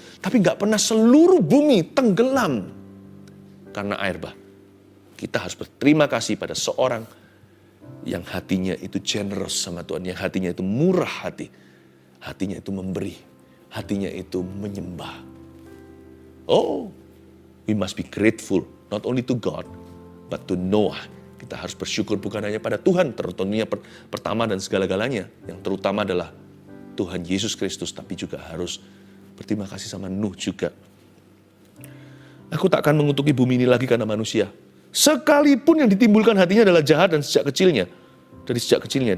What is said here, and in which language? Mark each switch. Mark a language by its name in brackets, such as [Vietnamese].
[Indonesian] Tapi gak pernah seluruh bumi tenggelam karena air bah. Kita harus berterima kasih pada seorang yang hatinya itu generous sama Tuhan, yang hatinya itu murah hati, hatinya itu memberi, hatinya itu menyembah. [English] Oh, we must be grateful not only to God, but to Noah. [Indonesian] Kita harus bersyukur bukan hanya pada Tuhan, tentunya pertama dan segala-galanya. Yang terutama adalah Tuhan Yesus Kristus, tapi juga harus berterima kasih sama Nuh juga. Aku tak akan mengutuki bumi ini lagi karena manusia. Sekalipun yang ditimbulkan hatinya adalah jahat dan sejak kecilnya. Dari sejak kecilnya.